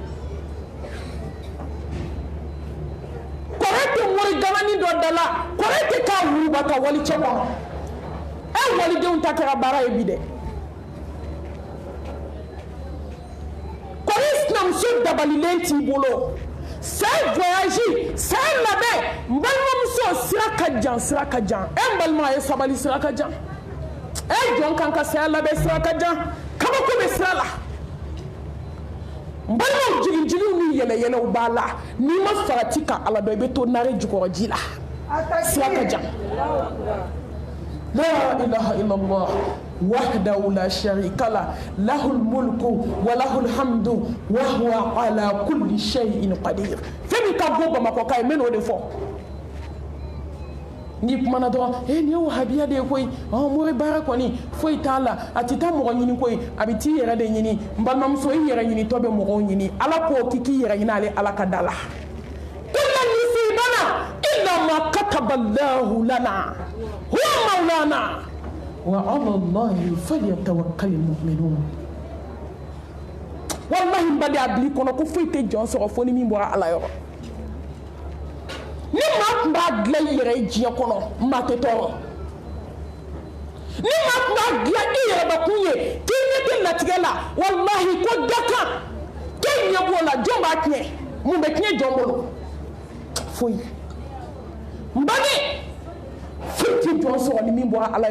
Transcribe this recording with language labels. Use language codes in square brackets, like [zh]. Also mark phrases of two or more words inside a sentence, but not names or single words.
[bm] kɔrɔ tɛ mori gamani dɔ da la kɔrɔ tɛ k'a wuruba ka wali cɛ kɔnɔ walidenw ta kɛra baara ye bi dɛ kɔrɔ sinamuso dabalilen t'i bolo [fr] c'est voyage c'est [bm] labɛn n balimamuso sira ka jan n balima a ye sabali sira ka jan jɔn kan ka saya labɛn sira ka jan kabako bɛ sira la n balimaw jigin-jigiw ni yɛlɛ-yɛlɛw b'a la n'i ma farati ka ala dɔn i bɛ to nare jukɔrɔji la sira ka jan la [ar] إله إلا الله وحده لا شريك له له الملك وله الحمد وهو على كل شيء قدير [bm] fɛn min ka bɔ bamakɔ ka ye n bɛ n'o de fɔ n'i kumana dɔrɔn nin ye wahabiya de ye koyi mori baara kɔni foyi t'a la a tɛ taa mɔgɔ ɲini koyi a bɛ t'i yɛrɛ de ɲini n balimamuso i yɛrɛ ɲinitɔ bɛ mɔgɔw ɲini ala ko k'i k'i yɛrɛ ɲini ale ala ka da la [ar] إلا يصيبنا إلا ما كتب الله لنا هو مولانا وعلى الله فليتوكل المؤمنون [bm] wallahi n bali a bila i kɔnɔ ko foyi tɛ jɔn sɔrɔ fo ni min bɔra ala yɔrɔ ni kun b'a dilan i yɛrɛ ye diɲɛ kɔnɔ maa tɛ tɔɔrɔ ni maa kun b'a dilan i yɛrɛbakun ye k'i ɲɛ tɛ latigɛ la walahi ko dakan k'e ɲɛ b'o la jɔn b'a tiɲɛ mun bɛ tiɲɛ jɔn bolo foyi n bange foyi tɛ jɔn sɔrɔ ni min bɔra ala